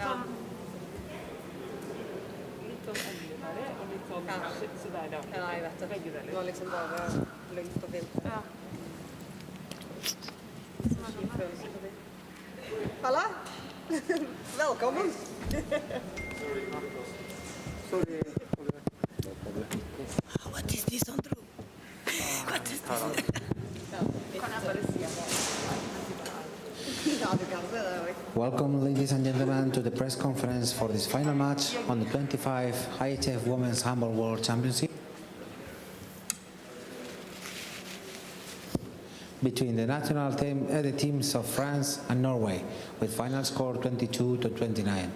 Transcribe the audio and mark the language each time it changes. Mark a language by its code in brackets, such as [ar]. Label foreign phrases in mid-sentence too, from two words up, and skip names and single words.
[no] Sånn, litt sånn endelig ferdig, og litt sånn shit, så deilig. Ja, jeg vet det. Begge deler. Det var liksom bare lugnt og fint. Ja. Kjip følelse på det. Halla! Velkommen! [en] Sorry. What is this, Andrew? What is this? [no] Kan jeg bare si at ja, du kan se det også. [en] Welcome, ladies and gentlemen, to the press conference for this final match on the 25th IHF Women's Handball World Championship between the national teams of France and Norway, with final score 22-29.